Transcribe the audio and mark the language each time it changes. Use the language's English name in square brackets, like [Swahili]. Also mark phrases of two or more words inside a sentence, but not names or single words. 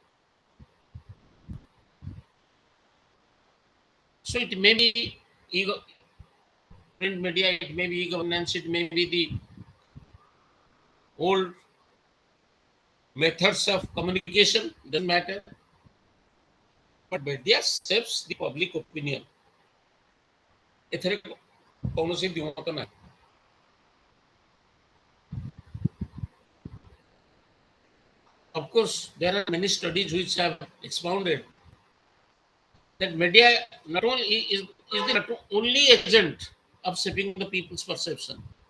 [English] So it may be ego, print media, it may be e-governance, it may be the old methods of communication, doesn't matter. But media shapes the public opinion. [Odia] ଏଥିରେ କୌଣସି ଦ୍ୱିମତ ନାହିଁ. [English] Of course, there are many studies which have expounded that media not only is the only agent of shaping the people's perception.